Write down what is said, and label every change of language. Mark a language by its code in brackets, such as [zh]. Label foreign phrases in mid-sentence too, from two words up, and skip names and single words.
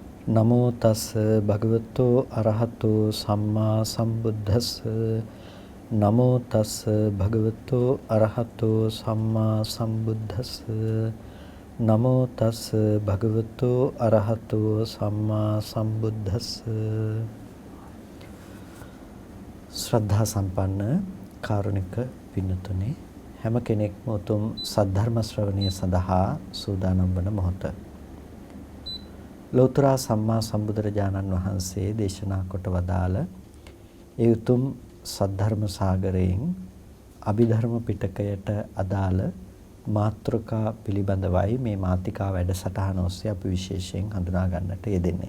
[pi] නමෝ තස් භගවතු අරහතෝ සම්මා සම්බුද්දස්ස නමෝ තස් භගවතු අරහතෝ සම්මා සම්බුද්දස්ස නමෝ තස් භගවතු අරහතෝ සම්මා සම්බුද්දස්ස [si] ශ්‍රද්ධා සම්පන්න කාරුණික පින්තුනේ හැම කෙනෙක්ම උතුම් සද්ධර්ම ශ්‍රවණය සඳහා සූදානම් වන මොහොත ලෞතර සම්මා සම්බුදුරජාණන් වහන්සේ දේශනා කොට වදාළ ඒ උතුම් සද්ධර්ම සාගරයෙන් අභිධර්ම පිටකයට අදාළ මාතෘකා පිළිබඳවයි මේ මාතිකා වැඩසටහන ඔස්සේ අපි විශේෂයෙන් හඳුනා ගන්නට යෙදෙන්නේ.